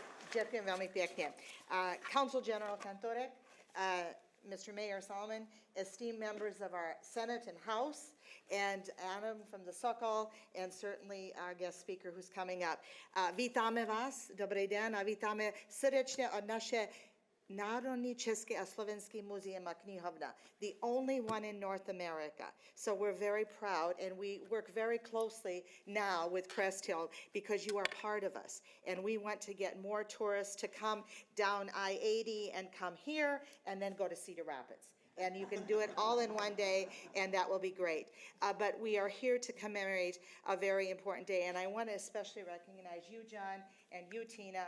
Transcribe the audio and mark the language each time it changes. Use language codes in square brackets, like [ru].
[sk] Ďakujem veľmi pekne. [en] Council General Kantorek, Mr. Mayor Solomon, esteemed members of our Senate and House, and Adam from the Sokol, and certainly our guest speaker who's coming up. [cs] Vítáme vás, dobrý den, a vítáme srdečně od naše Národní České a Slovenské muzeum a knihovna, [en] the only one in North America. So we're very proud, and we work very closely now with Crest Hill because you are part of us. And we want to get more tourists to come down I-80 and come here and then go to Cedar Rapids. And you can do it all in one day, and that will be great. But we are here to commemorate a very important day, and I want to especially recognize you, John, and you, Tina.